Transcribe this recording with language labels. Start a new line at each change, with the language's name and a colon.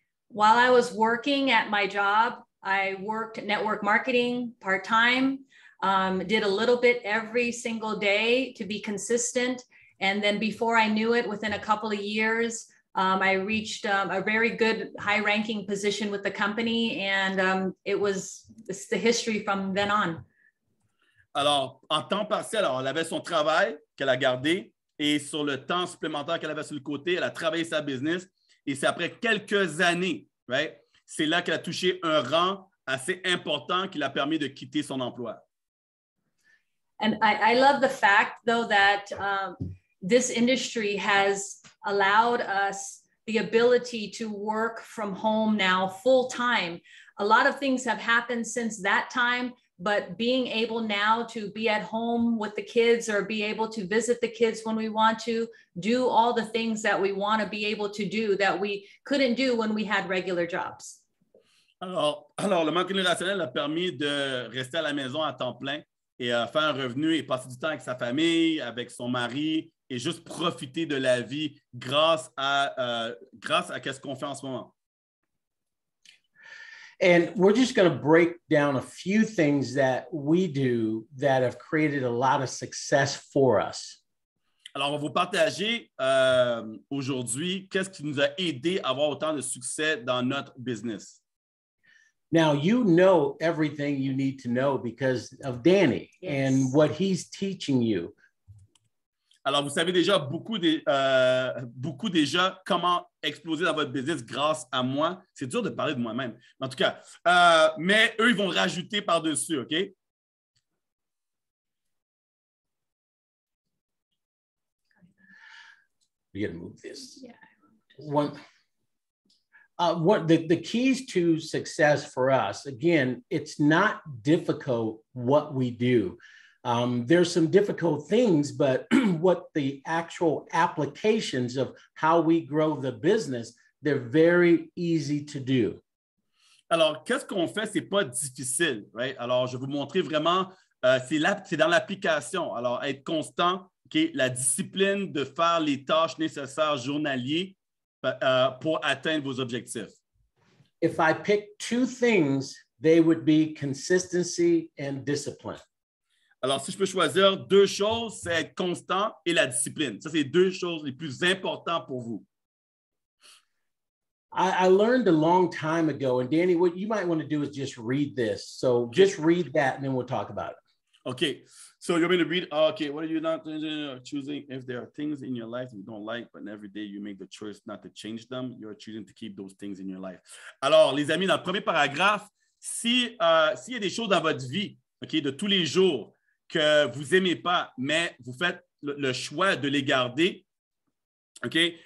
English: While I was working at my job, I worked network marketing part-time, did a little bit every single day to be consistent. And then before I knew it, within a couple of years, I reached a very good high-ranking position with the company, and it's the history from then on.
French: Alors, en temps partiel, alors, elle avait son travail qu'elle a gardé et sur le temps supplémentaire qu'elle avait sur le côté, elle a travaillé sa business et c'est après quelques années, right? C'est là qu'elle a touché un rang assez important qui l'a permis de quitter son emploi.
English: And I love the fact, though, that this industry has allowed us the ability to work from home now full time. A lot of things have happened since that time, but being able now to be at home with the kids or be able to visit the kids when we want to, do all the things that we want to be able to do that we couldn't do when we had regular jobs.
French: Alors le marketing relationnel a permis de rester à la maison à temps plein et faire un revenu et passer du temps avec sa famille, avec son mari et juste profiter de la vie grâce à ce qu'on fait en ce moment.
English: And we're just going to break down a few things that we do that have created a lot of success for us.
French: Alors, on va vous partager aujourd'hui qu'est-ce qui nous a aidé à avoir autant de succès dans notre business.
English: Now, you know everything you need to know because of Danny and what he's teaching you.
French: Alors, vous savez déjà beaucoup déjà comment exploser dans votre business grâce à moi. C'est dur de parler de moi-même. En tout cas, mais eux, ils vont rajouter par-dessus, OK?
English: You got to move this. Yeah. The keys to success for us, again, it's not difficult what we do. There's some difficult things, but what the actual applications of how we grow the business, they're very easy to do.
French: Alors, qu'est-ce qu'on fait? C'est pas difficile, right? Alors, je vais vous montrer vraiment, c'est dans l'application. Alors, être constant, okay? La discipline de faire les tâches nécessaires journaliers pour atteindre vos objectifs.
English: If I pick two things, they would be consistency and discipline.
French: Alors, si je peux choisir deux choses, c'est être constant et la discipline. Ça, c'est deux choses les plus importantes pour vous.
English: I learned a long time ago, and Danny, what you might want to do is just read this. So just read that, and then we'll talk about it. Okay. So you're going to read, okay, what are you not choosing? If there are things in your life you don't like, but every day you make the choice not to change them, you're choosing to keep those things in your life.
French: Alors, les amis, dans le premier paragraphe, s'il y a des choses dans votre vie, okay, de tous les jours, que vous n'aimez pas, mais vous faites le choix de les garder, OK?